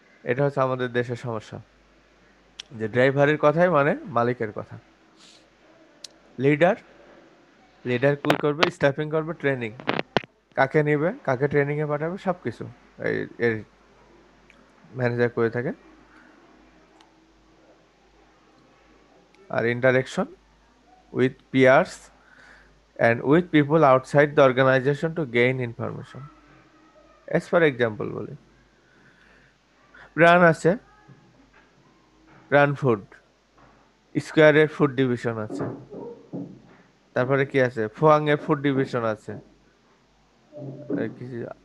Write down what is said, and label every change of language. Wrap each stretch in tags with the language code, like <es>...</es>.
<bn>এটা হচ্ছে আমাদের দেশের সমস্যা, যে ড্রাইভারের কথাই মানে মালিকের কথা। লিডার, লিডার কি করবে? স্টাফিং করবে, ট্রেনিং, কাকে নিবে, কাকে ট্রেনিং এ পাঠাবে, সবকিছু এই এর ম্যানেজার করে থাকে।</bn> <en>আর interaction with peers and with people outside the organization to gain information. As for example</en> <bn>বলি, প্রাণ আছে, প্রাণ ফুড, স্কোয়ারের ফুড ডিভিশন আছে, তারপরে কি আছে, ফোয়াং এর ফুড ডিভিশন আছে, কিছু।</bn>